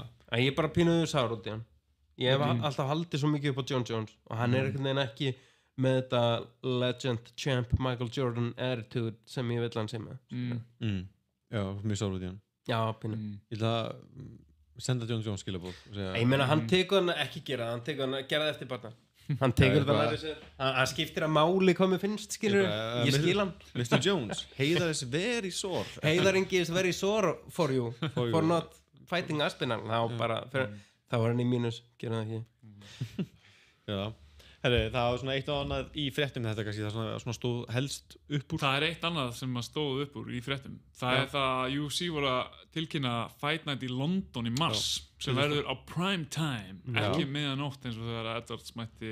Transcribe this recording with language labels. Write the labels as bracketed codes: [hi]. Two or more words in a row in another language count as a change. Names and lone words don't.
[is] Ég er bara pínuður sár út í hann. Ég hef alltaf haldið svo mikið upp á John Jones og hann er einhvern veginn ekki með þetta [en] legend champ Michael Jordan attitude [is] sem ég vill hann sé með. Já, mjög sár út í hann. Já, pínu. Ég ætla að senda John Jones skilabóð. Ég meina, hann tekur hann ekki gera það, hann tekur hann að gera það eftir bardaðan. Hann tekur það læri sér, hann skiptir að máli hvað mér finnst, skilur, ég skil hann. [en] Mr. Jones, Heiðar is very sore. Heiðar Ingi is very sore for you, for not fighting Aspinall, [is] þá var hann í mínus, gerum það ekki. Já, herri, það var svona eitt og annað í fréttum þetta kannski, það svona stóð helst upp úr. Það er eitt annað sem stóð upp úr í fréttum. Það er það að UFC voru að tilkynna Fight Night í London í mars sem verður á [en] prime time, [is] ekki miðanótt eins og þegar Edwards mætti